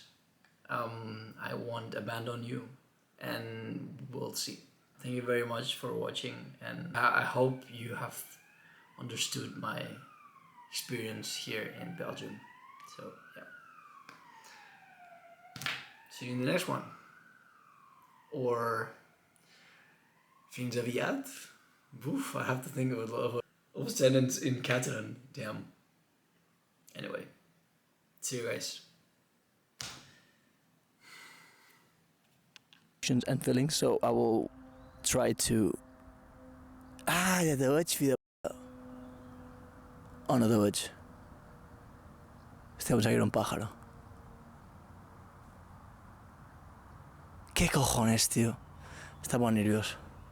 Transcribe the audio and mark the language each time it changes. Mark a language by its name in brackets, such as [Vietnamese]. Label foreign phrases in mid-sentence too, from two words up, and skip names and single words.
[English] I won't abandon you, and we'll see. Thank you very much for watching, and I hope you have understood my experience here in Belgium. So yeah, see you in the next one. [Catalan] Or fins aviat? [English] Oof, I have to think of a sentence in Catalan. Damn. Anyway, see you guys. And feelings, so I will try to. [Catalan] Ja te veig, fill de... Oh, no te veig. [Spanish] Hostia, pensaba que era un pájaro. ¿Qué cojones, tío? Estaba nervioso.